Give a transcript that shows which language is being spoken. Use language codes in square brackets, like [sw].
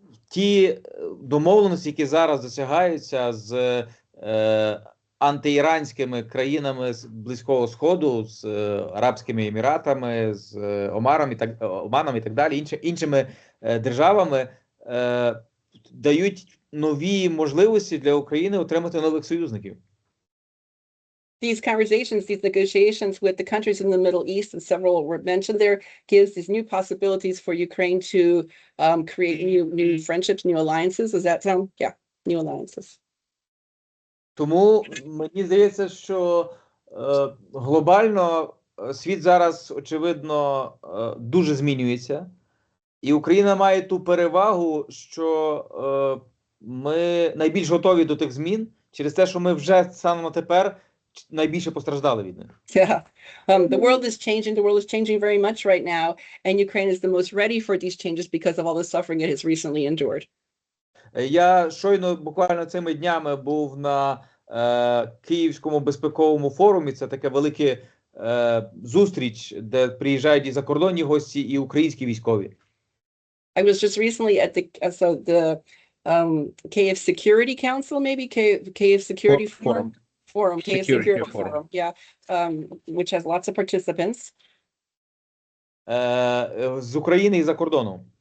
[uk] Ті домовленості, які зараз досягаються з антиіранськими країнами з Близького Сходу, з Арабськими Еміратами, з Оманом і так далі, іншими державами, дають нові можливості для України отримати нових союзників. [en] these conversations, these negotiations with the countries in the Middle East, and several were mentioned there, gives these new possibilities for Ukraine to create new friendships, new alliances. Does that sound? Yeah, new alliances. [uk] Тому мені здається, що глобально світ зараз, очевидно, дуже змінюється. І Україна має ту перевагу, що ми найбільш готові до тих змін через те, що ми вже станом на тепер найбільше постраждали від них. [en] Yeah, the world is changing. The world is changing very much right now, and Ukraine is the most ready for these changes because of all the suffering it has recently endured. [uk] Я щойно, буквально цими днями, був на Київському безпековому форумі. Це таке велике зустріч, де приїжджають і закордонні гості, і українські військові. [en] I was just recently at the Kyiv Security Council, maybe Kyiv Security Forum, Kyiv Security Forum, yeah, which has lots of participants. [uk] З України і за кордоном.